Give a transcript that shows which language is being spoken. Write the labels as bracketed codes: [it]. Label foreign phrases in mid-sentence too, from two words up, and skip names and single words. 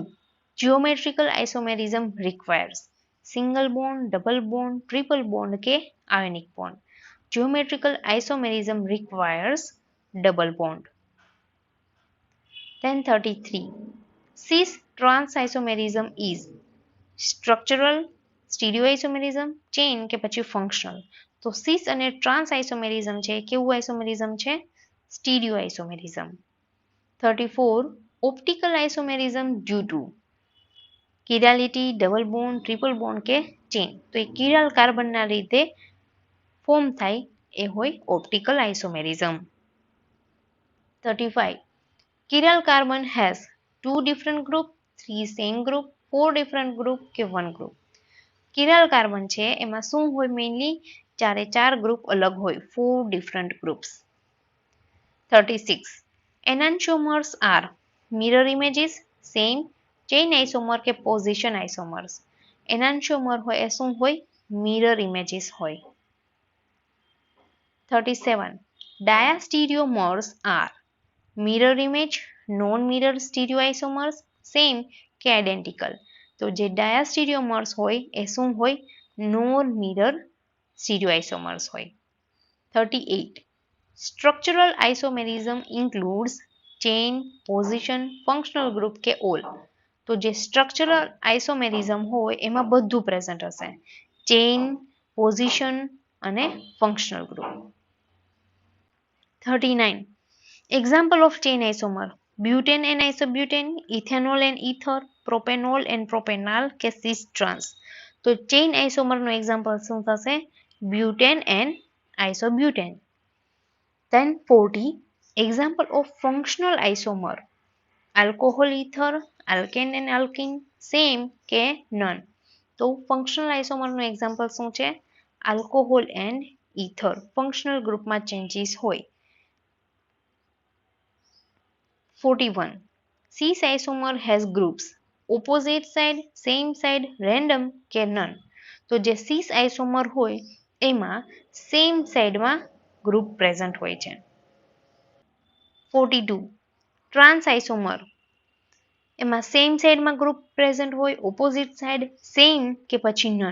[en] Geometrical isomerism requires single bond, double bond, triple bond ke ionic bond? Geometrical isomerism requires double bond. Then 33. Cis trans isomerism is structural, stereoisomerism, chain [gu] કે પછી [en] functional? [gu] તો cis અને [en] trans isomerism [gu] છે કેવું isomerism છે? [en] stereoisomerism. 34. Optical isomerism due to chirality, double bond, triple bond કે ચેન? [gu] તો એ કિરાલ કાર્બનના લીધે ફોર્મ થાય એ હોય [en] optical isomerism. [gu] 35. [en] chiral carbon has 2 different group, 3 same group, 4 different group કે 1 ગ્રુપ? chiral carbon [gu] છે એમાં શું હોય? મેઇનલી 4 ગ્રુપ અલગ હોય, [en] 4 different groups. [gu] 36. [en] enantiomers are mirror images, same, chain isomer કે position isomers? [gu] એનાન્શિયોમર હોય એ શું હોય? [en] mirror images [gu] હોય. 37. [en] Diastereomers are mirror image, non-mirror stereoisomers, same કે identical. [gu] તો જે diastereomers હોય એ શું હોય? [en] Non-mirror stereoisomers હોય. 38. Structural isomerism includes chain, position, functional group કે all. [gu] તો જે [en] structural isomerism [gu] હોય એમાં બધું પ્રેઝન્ટ હશે. [en] chain, position અને functional group. 39. Example of chain isomer: butane and isobutane, ethanol and ether, propanol and propanol કે cis trans. [gu] તો [en] chain isomer [gu] નો એક્ઝામ્પલ શું થશે? [en] butane and isobutane. Then 40. Example of functional isomer: alcohol ether, alkane and alkene, same કે none. [gu] તો [en] functional isomer [gu] નો એક્ઝામ્પલ શું છે? [en] alcohol and ether. [gu] ફંક્શનલ ગ્રુપમાં ચેન્જીસ હોય. 41. [en] Cis isomer has groups opposite side, same side, random કે none. [gu] તો જે [en] cis isomer [gu] હોય એમાં સેમ સાઈડમાં [en] group present [gu] હોય છે. 42. [en] trans isomer [gu] એમાં સેમ સાઈડમાં [en] group present [gu] હોય, [en] opposite side, same [gu] કે પછી નન.